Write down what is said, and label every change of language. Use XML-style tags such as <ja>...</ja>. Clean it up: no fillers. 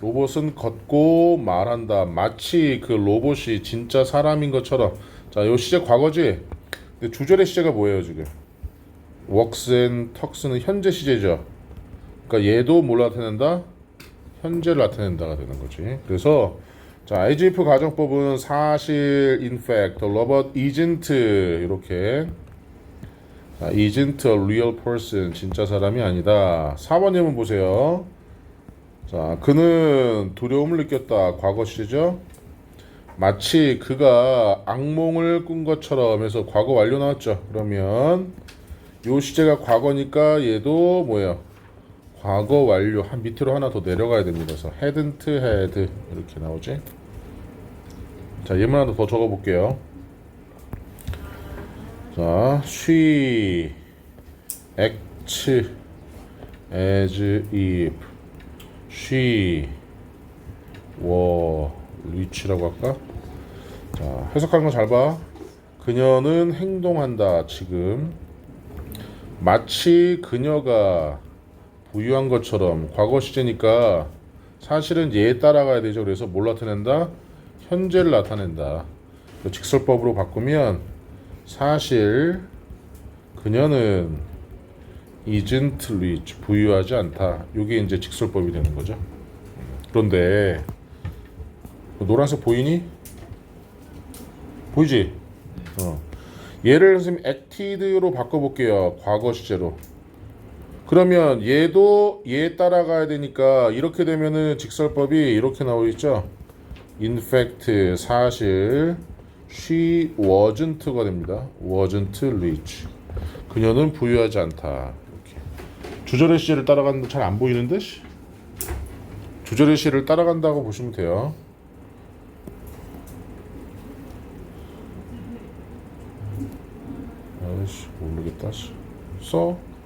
<ko>로봇은 걷고 말한다. 마치 그 로봇이 진짜 사람인 것처럼. 자, 요 시제 과거지? 근데 주절의 시제가 뭐예요, 지금?</ko> <en>walks and talks</en> <ko>는 현재 시제죠. 그러니까 얘도 뭘 나타낸다? 현재를 나타낸다가 되는 거지. 그래서 자,</ko> <en>as if</en> <ko>가정법은 사실,</ko> <en>in fact, the robot isn't</en> <ko>이렇게. 자,</ko> <en>isn't a real person,</en> <ko>진짜 사람이 아니다. 4번 예문 보세요. 자, 그는 두려움을 느꼈다. 과거 시제죠. 마치 그가 악몽을 꾼 것처럼 해서 과거 완료 나왔죠. 그러면 요 시제가 과거니까 얘도 뭐예요? 과거 완료. 한 밑으로 하나 더 내려가야 됩니다. 그래서 hadn't had 이렇게 나오지. 자, 예문 하나 더 적어 볼게요.</ko> <en>자, she acts as if she were rich</en> <ko>라고 할까? 자, 해석하는 거 잘 봐. 그녀는 행동한다. 지금 마치 그녀가 부유한 것처럼. 과거 시제니까 사실은 얘에 따라가야 되죠. 그래서 뭘 나타낸다? 현재를 나타낸다. 직설법으로 바꾸면 사실 그녀는</ko> <en>isn't rich,</en> <ko>부유하지 않다. 이게 이제 직설법이 되는 거죠. 그런데 노란색 보이니? 보이지? 얘를 선생님 acted로 바꿔볼게요. 과거 시제로. 그러면 얘도 얘에 따라가야 되니까 이렇게 되면은 직설법이 이렇게 나오겠죠.</ko> <en>In fact,</en> <ko>사실</ko> <en>she wasn't</en> <ko>가 됩니다.</ko> <en>wasn't rich.</en> <ko>그녀는 부유하지 않다. 이렇게. 주절의 시제를 따라가는데 잘 안 보이는데? 주절의 시제를 따라간다고 보시면 돼요. 아이씨, 모르겠다. 써?</ko>